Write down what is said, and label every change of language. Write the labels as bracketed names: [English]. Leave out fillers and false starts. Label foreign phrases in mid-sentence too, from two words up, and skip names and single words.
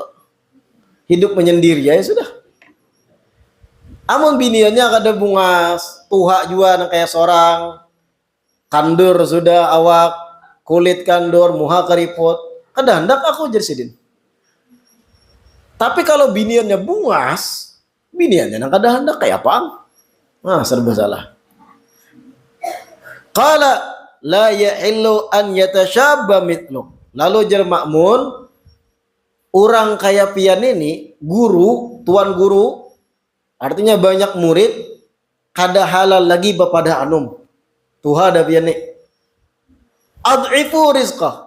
[Banjar] Hidup menyendiri ya sudah. Amun biniannya kada bungas, tuha juga nak kayak seorang, kandur sudah awak, kulit kandur, muha keriput, kada hendak aku jadi sidin. Tapi kalau biniannya bungas, biniannya nak kada hendak kayak apa? Nah, serba salah. [Arabic] قال لا يحل أن يتشبب مثلك. [Banjar] Lalu jar Ma'mun, orang kaya pian ini, guru, tuan guru, artinya banyak murid, kada halal lagi bapada anum. Tuha ada pian ini. [Arabic] أضعف رزقه.